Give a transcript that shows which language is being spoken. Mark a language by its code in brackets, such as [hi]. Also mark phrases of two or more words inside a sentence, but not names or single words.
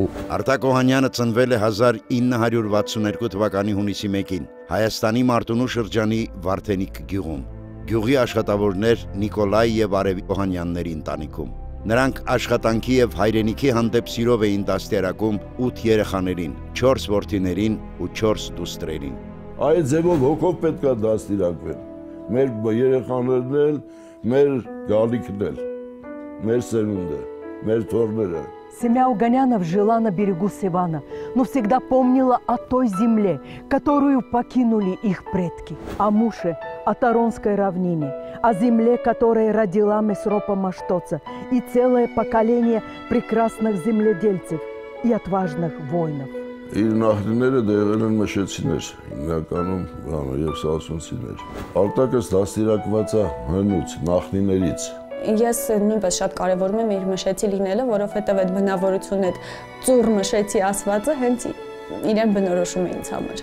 [hy] Արտակ Օհանյանը ծնվել է 1962 թվականի հունիսի 1-ին Հայաստանի Մարտունու շրջանի Վարդենիկ գյուղում։ Գյուղի աշխատավորներ Նիկոլայ եւ Արևի Օհանյանների ընտանիքում։ Նրանք աշխատանքի եւ հայրենիքի հանդեպ սիրով էին դաստիարակում 8 երեխաներին, 4 որդիներին ու 4 դուստրերին։ Այդ ձևով հոգով պետք է դաստիարակվեն։ Մեր երեխաներն էլ, մեր գալիքն էլ, մեր сырунда, մեր թորները։ [ru] Семья Оганянов жила на берегу Севана, но всегда помнила о той земле, которую покинули их предки, о Муше, о Таронской равнине, о земле, которая родила Месропа Маштоца и целое поколение прекрасных земледельцев и отважных воинов. [hy] Իր նախնիները դեղել են մշեցիներ, հիմնականում եւ սասունցիներ։ Արտակը դաստիարակված է հնուց, նախնիներից։ Ես նույնպես շատ կարևորում եմ իր մշեցի լինելը, որովհետև այդ բնավորությունը, այդ ծուռ մշեցի ասվածը հենց իրեն բնորոշում է ինձ համար։